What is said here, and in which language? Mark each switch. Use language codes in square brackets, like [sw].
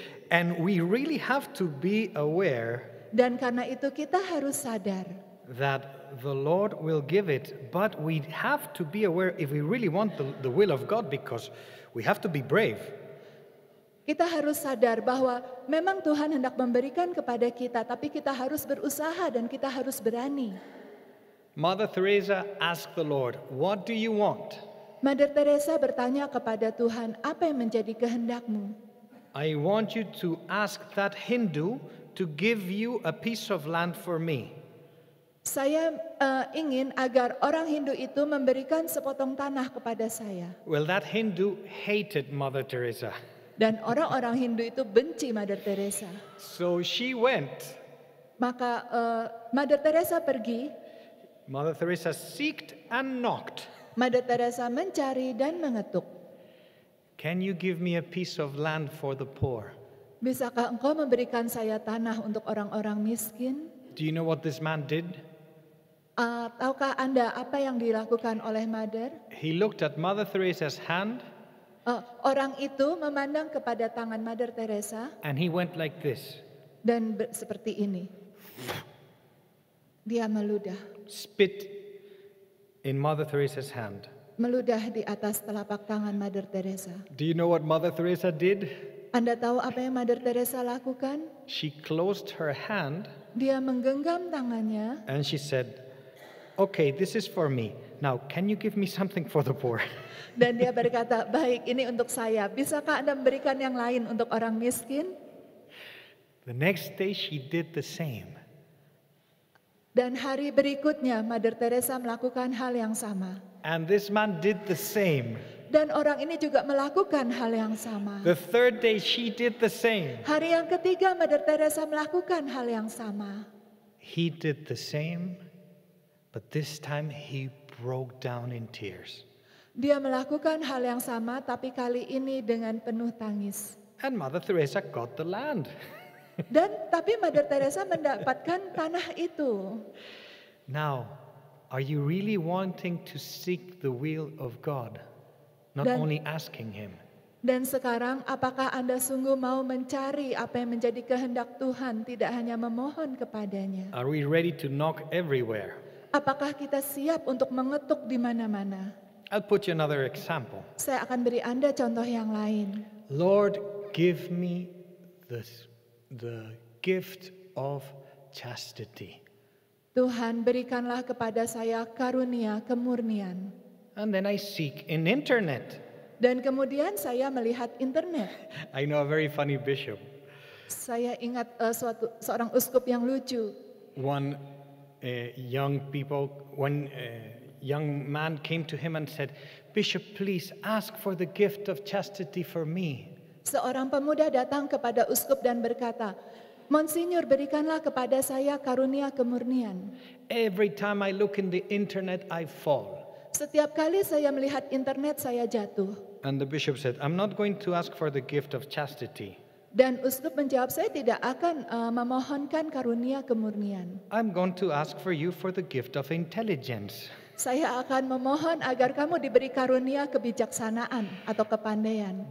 [en] And we really have to be aware [id] Dan karena itu kita harus sadar [en] that the Lord will give it, but we have to be aware if we really want the will of God, because we have to be brave. [id] Kita harus sadar bahwa memang Tuhan hendak memberikan kepada kita, tapi kita harus berusaha dan kita harus berani. [en] Mother Teresa asked the Lord, what do you want? [id] Mother Teresa bertanya kepada Tuhan, apa yang menjadi kehendakmu? [en] I want you to ask that Hindu to give you a piece of land for me. [id] Saya ingin agar orang Hindu itu memberikan sepotong tanah kepada saya. [en] Well, that Hindu hated Mother Teresa. [id] Dan orang-orang Hindu itu benci Mother Teresa. [en] So she went [id] Maka Mother Teresa pergi [en] Mother Teresa seeked and knocked. [id] Mother Teresa mencari dan mengetuk. [en] Can you give me a piece of land for the poor? [id] Bisakah engkau memberikan saya tanah untuk orang-orang miskin? [en] Do you know what this man did? [id] Tahukah Anda apa yang dilakukan oleh Mother? [en] He looked at Mother Teresa's hand [id] Orang itu memandang kepada tangan Mother Teresa [en] and he went like this. [id] dan seperti ini. Dia meludah. [en] Spit in Mother Teresa's hand. [id] Meludah di atas telapak tangan Mother Teresa. [en] Do you know what Mother Teresa did? [id] Anda tahu apa yang Mother Teresa lakukan? [en] She closed her hand [id] Dia menggenggam tangannya [en] and she said, "Okay, this is for me. Now, can you give me something for the poor?" [id] dan dia berkata, baik ini untuk saya. Bisakah Anda memberikan yang lain untuk orang miskin? [en] The next day she did the same. [id] Dan hari berikutnya Mother Teresa melakukan hal yang sama. [en] And this man did the same. [id] Dan orang ini juga melakukan hal yang sama. [en] The third day she did the same. [id] Hari yang ketiga Mother Teresa melakukan hal yang sama. [en] He did the same, but this time he broke down in tears. [id] Dia melakukan hal yang sama tapi kali ini dengan penuh tangis. [en] And Mother Teresa got the land. [id] Tapi Mother Teresa mendapatkan tanah itu. [en] Now, are you really wanting to seek the will of God? Not only asking Him. [id] Dan sekarang apakah Anda sungguh mau mencari apa yang menjadi kehendak Tuhan, tidak hanya memohon kepadanya? [en] Are we ready to knock everywhere? [id] Apakah kita siap untuk mengetuk di mana-mana? [en] I'll put you another example. [id] Saya akan beri Anda contoh yang lain. [en] Lord, give me the gift of chastity. [id] Tuhan, berikanlah kepada saya karunia kemurnian. [en] And then I seek in internet. [id] Dan kemudian saya melihat internet. [en] I know a very funny bishop. [id] Saya ingat seorang uskup yang lucu. [en] One young man came to him and said, "Bishop, please ask for the gift of chastity for me." [id] Seorang pemuda datang kepada uskup dan berkata, Monsinyur, berikanlah kepada saya karunia kemurnian. [en] Every time I look in the internet, I fall. [id] Setiap kali saya melihat internet, saya jatuh. [en] And the bishop said, "I'm not going to ask for the gift of chastity. [id] Dan uskup menjawab, saya tidak akan memohonkan karunia kemurnian. [en] I'm going to ask for you for the gift of intelligence." [id] Saya akan memohon agar kamu diberi karunia kebijaksanaan atau kepandaian.